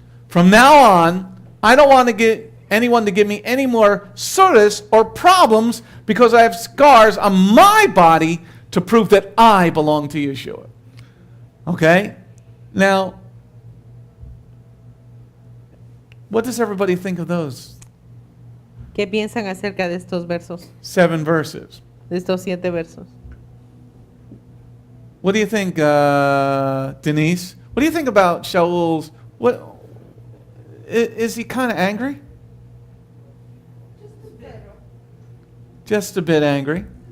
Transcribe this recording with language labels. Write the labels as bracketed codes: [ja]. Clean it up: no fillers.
[en] From now on, I don't want to get anyone to give me any more sodas or problems because I have scars on my body to prove that I belong to Yeshua. Okay? Now, what does everybody think of those [es] ¿Qué piensan acerca de estos versos? [en] 7 verses? [es] De estos 7 versos. [en] What do you think, Denise? What do you think about Sha'ul's? Is he kind of angry? Just a bit angry.